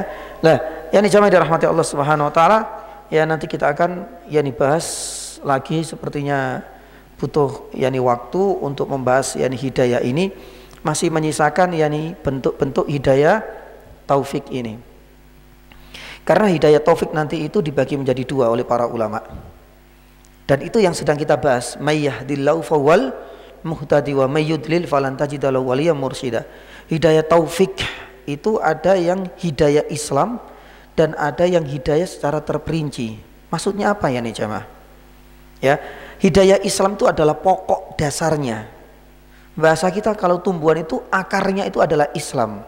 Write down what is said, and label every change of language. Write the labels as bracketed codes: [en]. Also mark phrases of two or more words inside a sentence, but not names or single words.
[id] Nah, yang dijamaah dirahmati [ar] الله سبحانه وتعالى, [id] ya nanti kita akan bahas lagi, sepertinya butuh waktu untuk membahas hidayah ini, masih menyisakan bentuk-bentuk hidayah taufik ini. Karena hidayah taufik nanti itu dibagi menjadi dua oleh para ulama. Dan itu yang sedang kita bahas, [ar] من يهد الله فهو المهتد ومن يضلل فلن تجد له وليا مرشدا. [id] Hidayah taufik itu ada yang hidayah Islam dan ada yang hidayah secara terperinci. Maksudnya apa ya nih jamaah? Ya, hidayah Islam itu adalah pokok dasarnya. Bahasa kita kalau tumbuhan itu akarnya itu adalah Islam.